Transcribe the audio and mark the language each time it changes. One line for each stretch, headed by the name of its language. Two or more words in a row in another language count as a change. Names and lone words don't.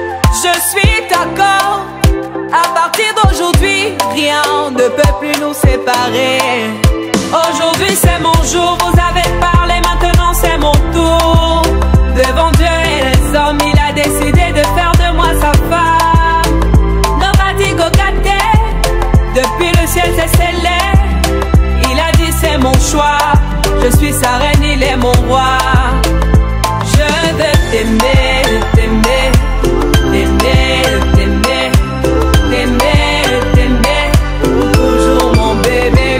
French: Je suis d'accord. À partir d'aujourd'hui, rien ne peut plus nous séparer. Aujourd'hui c'est mon jour, vous avez parlé, maintenant c'est mon tour. Devant Dieu et les hommes, il a décidé de faire de moi sa femme.
Nigerian Pidgin: Nobody go get there.
French: Depuis le ciel c'est scellé. Il a dit c'est mon choix. Je suis sa reine, il est mon roi. Je veux t'aimer, t'aimer, t'aimer, t'aimer, t'aimer, t'aimer, pour toujours mon bébé.